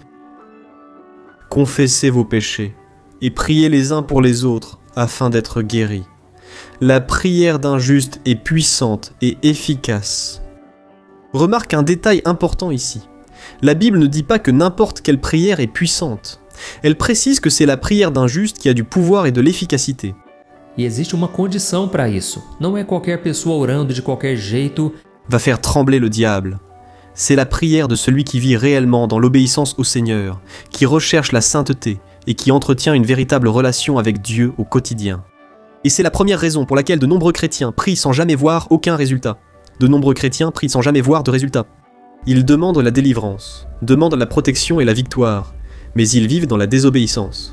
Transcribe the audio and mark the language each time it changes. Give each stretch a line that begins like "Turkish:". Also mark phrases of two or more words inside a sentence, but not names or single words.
French: Confessez vos péchés et priez les uns pour les autres afin d'être guéris. La prière d'un juste est puissante et efficace. Remarque un détail important ici. La Bible ne dit pas que n'importe quelle prière est puissante. Elle précise que c'est la prière d'un juste qui a du pouvoir et de l'efficacité.
Portuguese: E existe uma condição para isso. Não é qualquer pessoa orando de qualquer jeito.
French: Va faire trembler le diable. C'est la prière de celui qui vit réellement dans l'obéissance au Seigneur, qui recherche la sainteté et qui entretient une véritable relation avec Dieu au quotidien. Et c'est la première raison pour laquelle de nombreux chrétiens prient sans jamais voir aucun résultat. De nombreux chrétiens prient sans jamais voir de résultat. Ils demandent la délivrance, demandent la protection et la victoire, mais ils vivent dans la désobéissance.